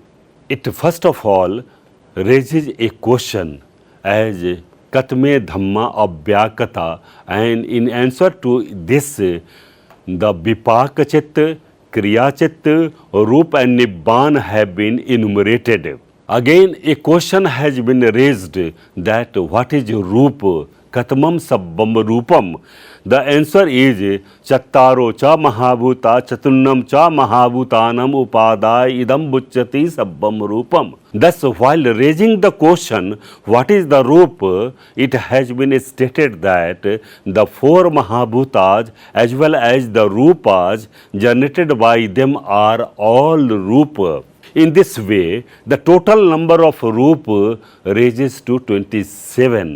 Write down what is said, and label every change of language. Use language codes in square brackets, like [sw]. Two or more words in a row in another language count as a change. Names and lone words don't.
[en] It first of all raises a question as [pi] Katme Dhamma Abhyakata, [en] and in answer to this, the Vipaka Chit, Kriya Chit, Roop and Nibbana have been enumerated. Again, a question has been raised that what is Roop? [pi] Katmam Sabbam Roopam. [en] The answer is [pi] Chattaro cha Mahabhuta Chatunnam cha Mahabhutanam Upadai Idam Bucchati Sabbam Roopam. [en] Thus, while raising the question, what is the Roop? It has been stated that the 4 Mahabhutas as well as the Rupas generated by them are all Roop. In this way, the total number of Roop raises to 27.